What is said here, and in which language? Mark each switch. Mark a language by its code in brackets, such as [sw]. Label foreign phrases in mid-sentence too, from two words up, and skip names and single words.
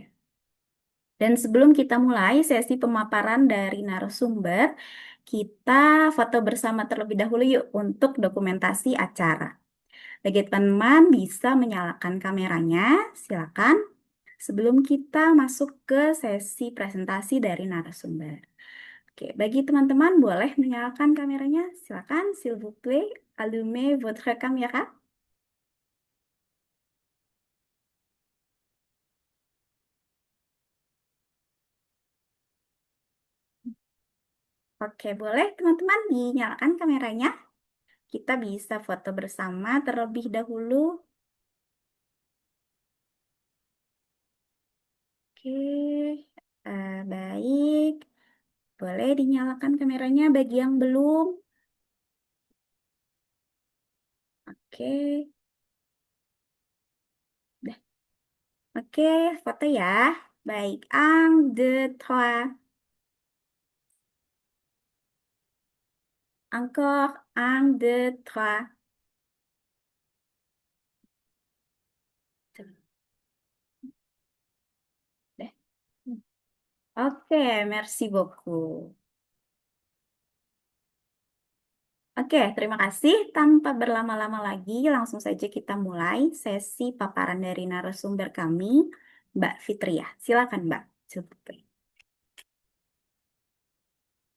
[id] Dan sebelum kita mulai sesi pemaparan dari narasumber, kita foto bersama terlebih dahulu yuk untuk dokumentasi acara. Bagi teman-teman bisa menyalakan kameranya, silakan. Sebelum kita masuk ke sesi presentasi dari narasumber. Oke, bagi teman-teman boleh menyalakan kameranya, silakan, [fr] s'il vous plaît, allumez votre caméra. [id] Oke, boleh teman-teman dinyalakan kameranya. Kita bisa foto bersama terlebih dahulu. Oke, baik. Boleh dinyalakan kameranya bagi yang belum. Oke, dah. Oke, foto ya. Baik, [fr] un, deux, trois. Encore, un, deux, trois. [id] Dah. [fr] Oke, merci beaucoup. [id] Oke, terima kasih. Tanpa berlama-lama lagi, langsung saja kita mulai sesi paparan dari narasumber kami, Mbak Fitria. Silakan, Mbak. Cukup.